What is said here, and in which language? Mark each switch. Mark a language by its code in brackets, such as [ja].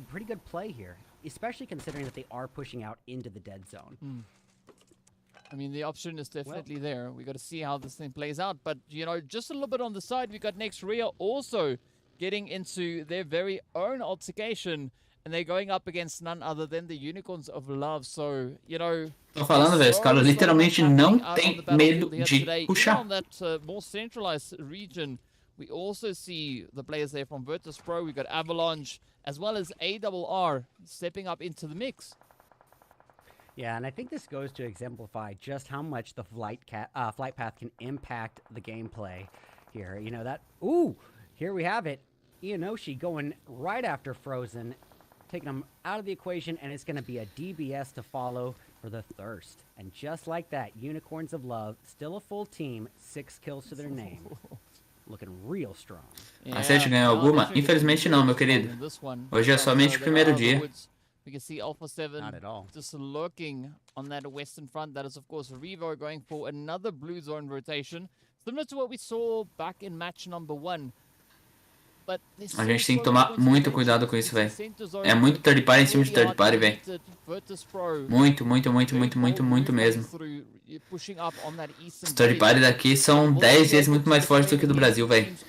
[en] Pretty good play here, especially considering that they are pushing out into the dead zone. I mean, the option is definitely there. We got to see how this thing plays out. But, you know, just a little bit on the side, we got next Rüya also getting into their very own altercation. And they're going up against none other than the Unicorns of Love. So, you know... [pt] Tô falando, velho, os caras literalmente não tem medo de puxar. [en] On that more centralized region, we also see the players there from Virtus Pro. We got Avalanche, as well as ARR stepping up into the mix. Yeah, and I think this goes to exemplify just how much the flight path can impact the gameplay here. You know that... Ooh! Here we have it. Ianoshi going right after Frozen, taking him out of the equation, and it's going to be a DBS to follow for the Thirst. And just like that, Unicorns of Love, still a full team, 6 kills to their name. Looking real strong. [pt] A 7 ganhou alguma? Infelizmente não, meu querido. Hoje é somente o primeiro dia. [en] We can see Alpha 7 just lurking on that western front. That is, of course, Revo going for another blue zone rotation. Similar to what we saw back in match number 1. [pt] A gente tem que tomar muito cuidado com isso, velho. É muito third party em cima de third party, velho. Muito, muito, muito, muito, muito, muito mesmo. Os third party daqui são 10 vezes muito mais fortes do que do Brasil, velho.